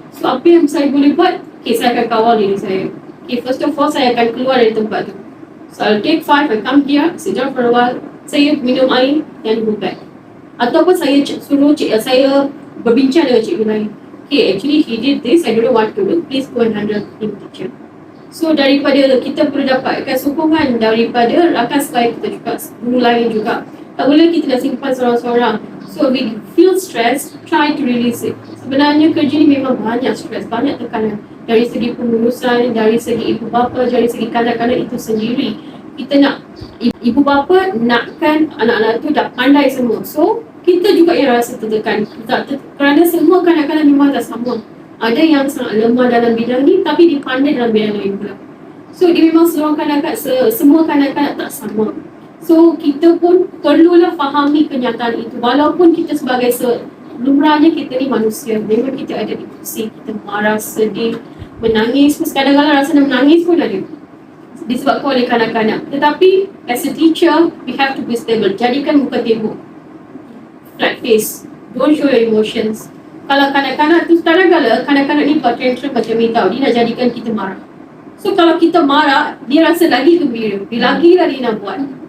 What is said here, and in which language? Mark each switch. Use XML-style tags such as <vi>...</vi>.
<ms>So apa yang saya boleh buat? Okay, saya akan kawal diri saya. Okay,</ms> <en>first of all</en> <ms>saya akan keluar dari tempat tu.</ms> <en>So I'll take 5, I come here, sit down for a while,</en> <ms>saya minum air dan</ms> <en>go back.</en> <ms>Ataupun saya suruh saya berbincang dengan cikgu lain.</ms> <en>Okay, actually he did this, I don't know what to do, please go and handle him, teacher.</en> <ms>So daripada kita perlu dapatkan sokongan daripada rakan sebaya kita juga, guru lain juga. Tak boleh kita dah simpan seorang-seorang.</ms> <en>So we feel stress, try to release it.</en> <ms>Sebenarnya kerja ni memang banyak stress, banyak tekanan. Dari segi pengurusan, dari segi ibu bapa, dari segi kanak-kanak itu sendiri. Kita nak, ibu bapa nakkan anak-anak tu dah pandai semua. So kita juga yang rasa tertekan. Kerana semua kanak-kanak memang tak sama. Ada yang sangat lemah dalam bidang ni tapi dia pandai dalam bidang lain pula. So dia memang semua kanak-kanak tak sama. So kita pun perlulah fahami kenyataan itu. Walaupun kita sebagai lumrahnya kita ni manusia, memang kita ada emosi, kita marah, sedih, menangis. Kadang-kadang rasa nak menangis pun ada, disebabkan oleh kanak-kanak. Tetapi</ms> <en>as a teacher, we have to be stable.</en> <ms>Jadikan muka tembok,</ms> <en>flat face, don't show your emotions.</en> <ms>Kalau kanak-kanak tu, kadang-kadang kanak-kanak ni buat tantrum macam ni tau, dia nak jadikan kita marah. So kalau kita marah, dia rasa lagi gembira, dia lagi lah dia nak buat.</ms>